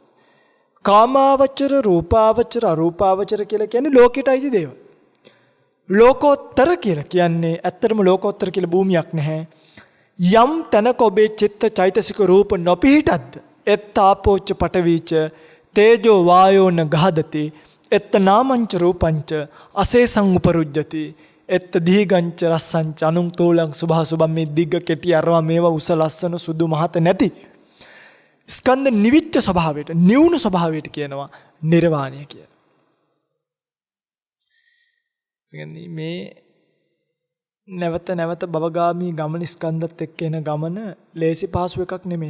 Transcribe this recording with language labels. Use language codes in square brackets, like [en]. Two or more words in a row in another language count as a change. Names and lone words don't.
[si] කාමාවචර, රූපාවචර, අරූපාවචර කියලා කියන්නේ ලෝකයට අයිති දේවල්. ලෝකෝත්තර කියලා කියන්නේ ඇත්තටම ලෝකෝත්තර කියලා භූමියක් නැහැ. යම් තැනක ඔබේ චිත්ත චෛතසික රූප නොපිහිටද්ද [pi] එත්තාපෝච්ච පටවීච තේජෝ වායෝන ගහදති එත්ත නාමංච රූපංච අසේසං උපරුජ්ජති එත්ත දීගංච රස්සංච අනුං තෝලං සුභා සුභම් [si] මේ දිග්ග කෙටි අරවා මේවා උස ලස්සන සුදු මහත නැති ස්කන්ධ නිවිච්ච ස්වභාවයට නිවුණු ස්වභාවයට කියනවා නිර්වාණය කියලා. මේ නැවත නැවත භවගාමී ගමන ස්කන්ධත් එක්ක එන ගමන ලේසි පහසු එකක් නෙමෙයි.